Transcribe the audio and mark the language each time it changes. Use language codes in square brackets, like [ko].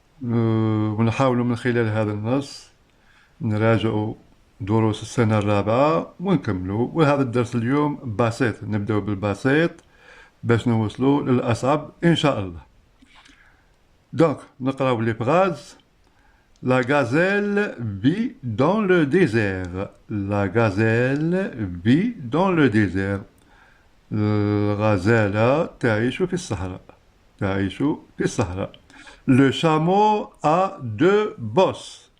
[ar] ونحاول من خلال هذا النص نراجع دروس السنة الرابعة ونكملوا. وهذا الدرس اليوم بسيط، نبدأ بالبسيط باش نوصلوا للأصعب إن شاء الله. دونك نقراو لي فراز. [fr] La gazelle vit dans le désert. La gazelle vit dans le désert. [ar] الغزالة تعيش في الصحراء. تعيش في الصحراء. [fr] Le chameau a deux bosses.